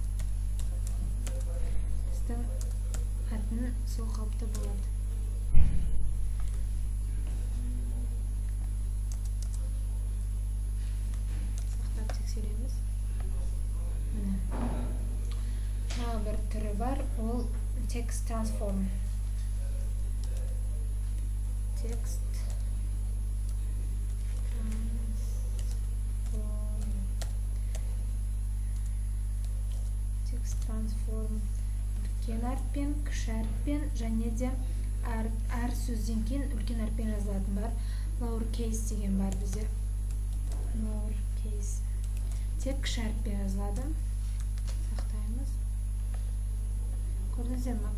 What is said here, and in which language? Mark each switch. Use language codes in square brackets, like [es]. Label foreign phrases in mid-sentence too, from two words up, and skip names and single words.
[kk] Біздің мәтін сол қалыпта болады. Сақтап тексереміз. Міне. Тағы бір түрі бар, ол [en] text transform. Text transform [kk] үлкен әріппен, кіші әріппен және де әр сөзден кейін үлкен әріппен жазылатын бар. Lowercase деген бар бізде. Lowercase. Тек кіші әріппен жазылады. Сақтаймыз. Көрдіңіздер ме?